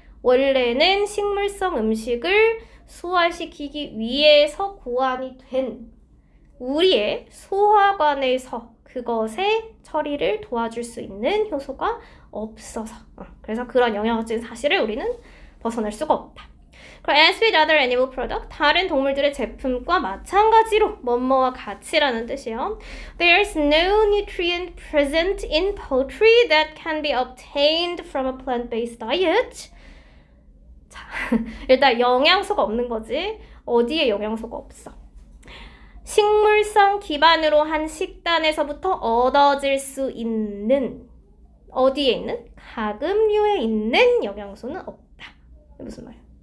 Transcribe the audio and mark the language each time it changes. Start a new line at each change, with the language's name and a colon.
Korean: 원래는 식물성 음식을 소화시키기 위해서 고안이 된 우리의 소화관에서 그것의 처리를 도와줄 수 있는 효소가 없어서 그래서 그런 영양학적인 사실을 우리는 벗어날 수가 없다.
English: As with other animal product,
Korean: 다른 동물들의 제품과 마찬가지로 뭐뭐와 같이라는 뜻이에요.
English: There's no nutrient present in poultry that can be obtained from a plant-based diet.
Korean: 자, 일단 영양소가 없는 거지. 어디에 영양소가 없어? 식물성 기반으로 한 식단에서부터 얻어질 수 있는 어디에 있는? 가금류에 있는 영양소는 없다. 무슨 말이야?